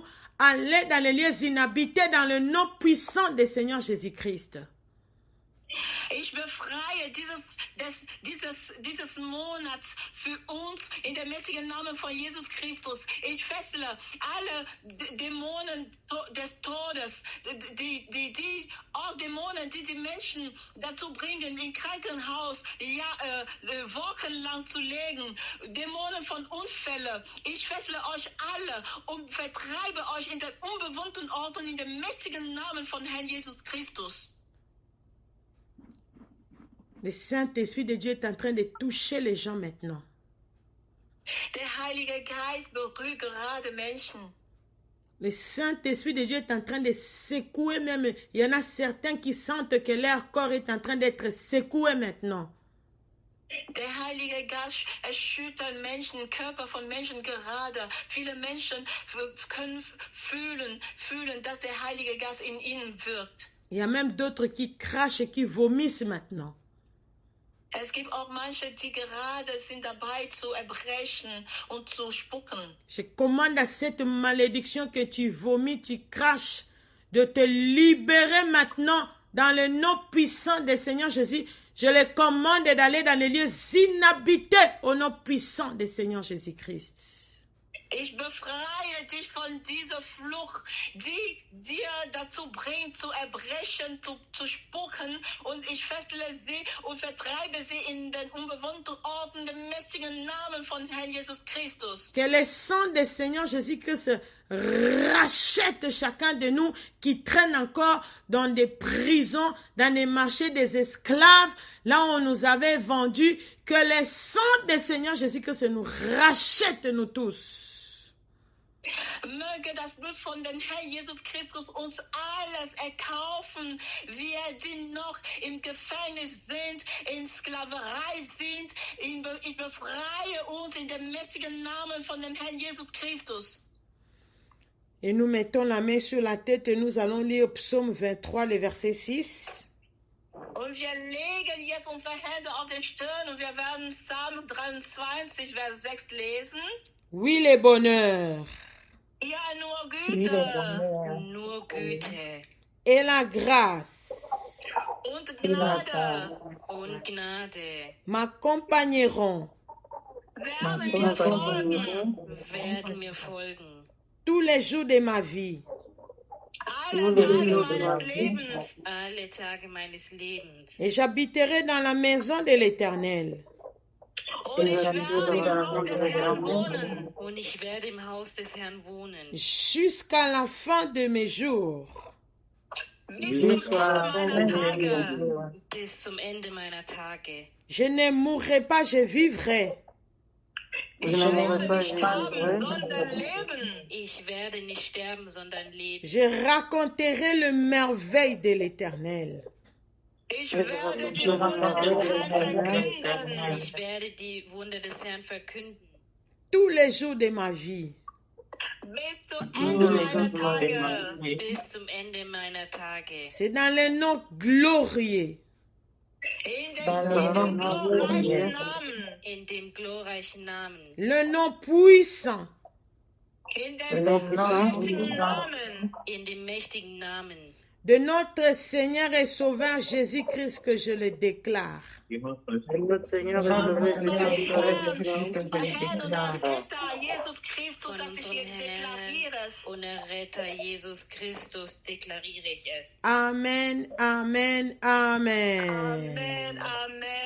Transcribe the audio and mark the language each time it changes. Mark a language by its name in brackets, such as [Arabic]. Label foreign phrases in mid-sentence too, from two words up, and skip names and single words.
[French] Allez dans les lieux inhabités dans le nom puissant du Seigneur Jésus-Christ. [German] Ich befreie dieses Monats für uns in dem mächtigen Namen von Jesus Christus. Ich fessle alle Dämonen des Todes, auch Dämonen, die die Menschen dazu bringen, im Krankenhaus wochenlang zu legen, Dämonen von Unfällen. Ich fessle euch alle und vertreibe euch in den unbewohnten Orten in dem mächtigen Namen von Herrn Jesus Christus. [French] Le Saint-Esprit de Dieu est en train de toucher les gens maintenant. [German] Der Heilige Geist berührt gerade Menschen. [French] Le Saint-Esprit de Dieu est en train de secouer même. Il y en a certains qui sentent que leur corps est en train d'être secoué maintenant. [German] Der Heilige Geist erschüttert Menschen, Körper von Menschen gerade. Viele Menschen können fühlen, dass der Heilige Geist in ihnen wirkt. [French] Il y a même d'autres qui crachent et qui vomissent maintenant. [German] Es gibt auch manche, die gerade sind dabei zu erbrechen und zu spucken. [French] Je commande à cette malédiction que tu vomis, tu craches, de te libérer maintenant dans le nom puissant du Seigneur Jésus. Je les commande d'aller dans les lieux inhabités au nom puissant du Seigneur Jésus-Christ. [German] Ich befreie dich von dieser Flucht, die dir dazu bringt, zu erbrechen, zu spucken. Und ich fessle sie und vertreibe sie in den unbewohnten Orten, dem mächtigen Namen von Herrn Jesus Christus. [French] Que le sang du Seigneur Jésus-Christ rachète chacun de nous qui traîne encore dans des prisons, dans les marchés des esclaves, là où on nous avait vendus. Que le sang du Seigneur Jésus-Christ nous rachète nous tous. [German] Möge das Blut von dem Herrn Jesus Christus uns alles erkaufen, wir, die noch im Gefängnis sind, in Sklaverei sind. Ich befreie uns in dem mächtigen Namen von dem Herrn Jesus Christus. [French] Et nous mettons la main sur la tête et nous allons lire Psaume 23, le verset 6. [German] Und wir legen jetzt unsere Hände auf den Stirn und wir werden Psalm 23, Vers 6 lesen. [French] Oui, le bonheur. [German] Ja, nur Güte. Nur Güte [French] Et la grâce [German] Und Gnade und Gnade [French] m'accompagneront [German] werden mir folgen. [French] tous les jours de ma vie. [German] Alle Tage meines Lebens. alle Tage meines Lebens. [French] Et j'habiterai dans la maison de l'Éternel [German] Und ich werde im Haus des Herrn wohnen. Und ich werde im Haus des Herrn wohnen. [French] jusqu'à la fin de mes jours. [German] Bis zum Ende meiner Tage. Bis zum Ende meiner Tage. [French] Je ne mourrai pas, je vivrai. [German] Ich werde nicht sterben, sondern leben. Ich werde nicht sterben, sondern leben. [French] Je raconterai le merveille de l'Éternel. [German] Ich werde die Wunder des Herrn verkünden. Ich werde die Wunder des Herrn verkünden. [French] Tous les jours de ma vie. [German] Bis zum Ende meiner Tage. Bis zum Ende meiner Tage. [French] C'est dans le nom glorieux [German] In dem glorreichen Namen. In dem glorreichen Namen. [French] le nom puissant [German] In dem mächtigen Namen. In dem mächtigen Namen [French] de notre Seigneur et Sauveur Jésus-Christ que je le déclare. Notre Seigneur et Sauveur [German] Herrn und Retter Jesus Christus, von dass ich unserem hier deklariere Herrn es. und Erretter Jesus Christus deklariere ich es. Amen, amen, amen. Amen, Amen.